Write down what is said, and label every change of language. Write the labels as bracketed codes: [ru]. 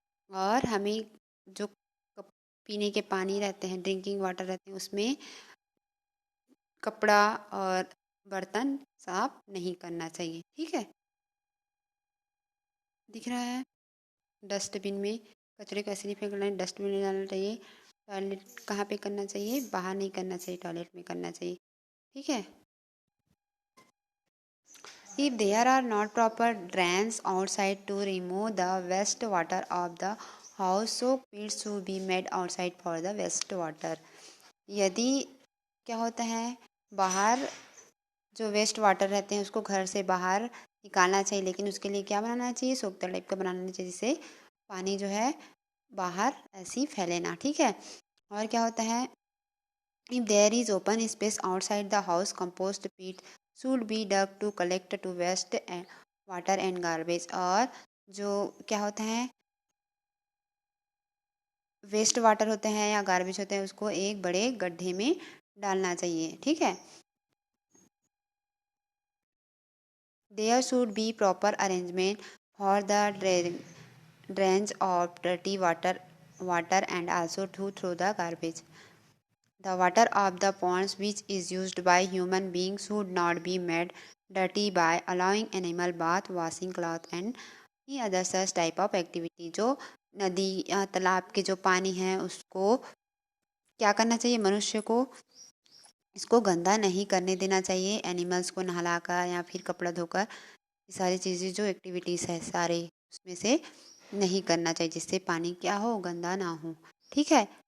[hi] और हमें जो पीने के पानी रहते हैं, ड्रिंकिंग वाटर रहते हैं, उसमें कपड़ा और बर्तन साफ नहीं करना चाहिए, ठीक है। दिख रहा है, डस्टबिन में कचरे को ऐसे नहीं फेंकना है, डस्टबिन में डालना चाहिए। टॉयलेट कहाँ पे करना चाहिए, बाहर नहीं करना चाहिए, टॉयलेट में करना चाहिए, ठीक है। [en] If there are not proper drains outside to remove the waste water of the house, so pits should be made outside for the waste water. [hi] यदि क्या होता है, बाहर जो वेस्ट वाटर रहते हैं उसको घर से बाहर निकालना चाहिए, लेकिन उसके लिए क्या बनाना चाहिए, सोख्ता टाइप का बनाना चाहिए, जिससे पानी जो है बाहर ऐसे ही फैले ना, ठीक है। और क्या होता है, [en] If there is open space outside the house, compost pit should be dug to collect to waste water and garbage. [hi] और जो क्या होता है, वेस्ट वाटर होते हैं या गार्बेज होते हैं उसको एक बड़े गड्ढे में डालना चाहिए, ठीक है। [en] There should be proper arrangement for the drains of dirty water and also to throw the garbage. The water of the ponds which is used by human beings should not be made dirty by allowing animal bath, washing cloth and any other such type of activity. [hi] जो नदी या तालाब के जो पानी है उसको क्या करना चाहिए, मनुष्य को इसको गंदा नहीं करने देना चाहिए, एनिमल्स को नहलाकर या फिर कपड़ा धोकर, ये सारी चीज़ें जो एक्टिविटीज़ है सारे उसमें से नहीं करना चाहिए, जिससे पानी क्या हो, गंदा ना हो, ठीक है।